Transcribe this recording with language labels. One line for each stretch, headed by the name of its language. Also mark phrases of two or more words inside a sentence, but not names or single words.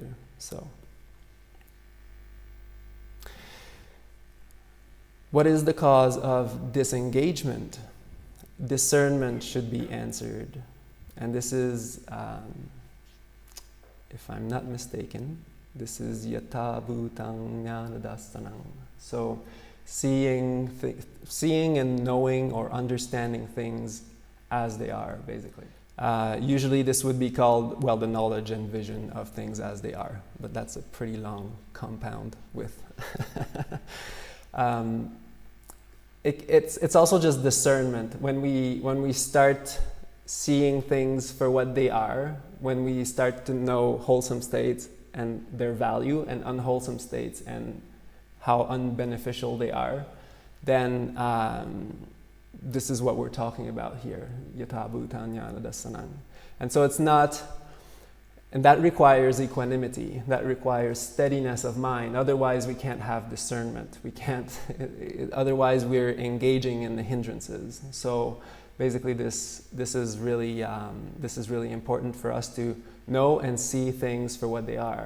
English: So, what is the cause of disengagement? Discernment should be answered. And this is, if I'm not mistaken, this is
Pali: yata bhutang jnanadasanam.
English: So, seeing and knowing or understanding things as they are, basically. Usually this would be called, well, the knowledge and vision of things as they are, but that's a pretty long compound with. It's also just discernment. When we start seeing things for what they are, when we start to know wholesome states and their value, and unwholesome states and how unbeneficial they are, then this is what we're talking about here,
Pali: yata bhutang jnanadasanam.
English: And so it's not, and that requires equanimity, that requires steadiness of mind. Otherwise we can't have discernment. We can't, otherwise we're engaging in the hindrances. So basically this is really important for us to know and see things for what they are.